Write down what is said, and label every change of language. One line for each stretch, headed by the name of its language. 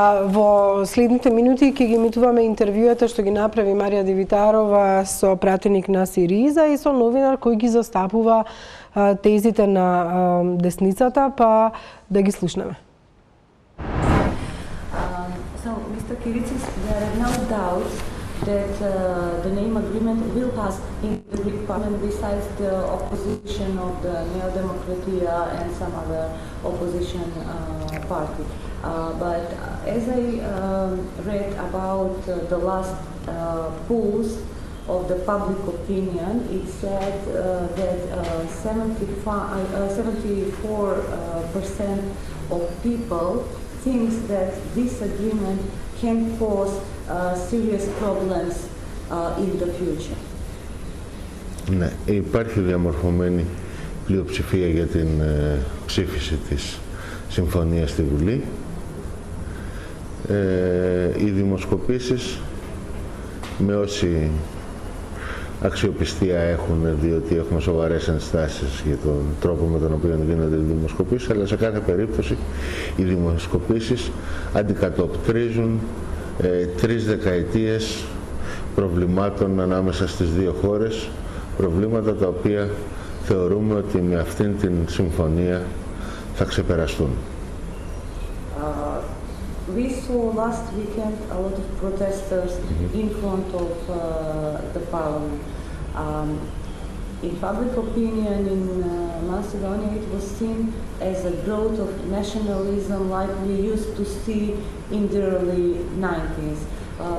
Macedonian: Во следните минути ќе ги емитуваме интервјуата што ги направи Марија Дивитарова со пратеник на Сириза и со новинар кој ги застапува тезите на десницата, па да ги слушнеме.
English: So, Mr. Kyritsis, there are no doubts that the name agreement will pass in the Greek Parliament besides the opposition of the Nea Demokratia and some other opposition party. But as I read about the last polls of the public opinion, it said that 74% of people thinks that this agreement can cause serious problems in the future.
Greek: Ναι, υπάρχει διαμορφωμένη πλειοψηφία για την ψήφιση της συμφωνίας στη Βουλή. Οι δημοσκοπήσεις, με όση αξιοπιστία έχουν, διότι έχουμε σοβαρές ενστάσεις για τον τρόπο με τον οποίο γίνονται οι δημοσκοπήσεις, αλλά σε κάθε περίπτωση οι δημοσκοπήσεις αντικατοπτρίζουν 3 δεκαετίες προβλημάτων ανάμεσα στις δύο χώρες, προβλήματα τα οποία θεωρούμε ότι με αυτήν την συμφωνία θα ξεπεραστούν.
English: We saw last weekend a lot of protesters in front of the parliament. In public opinion in Macedonia, it was seen as a growth of nationalism like we used to see in the early 90s.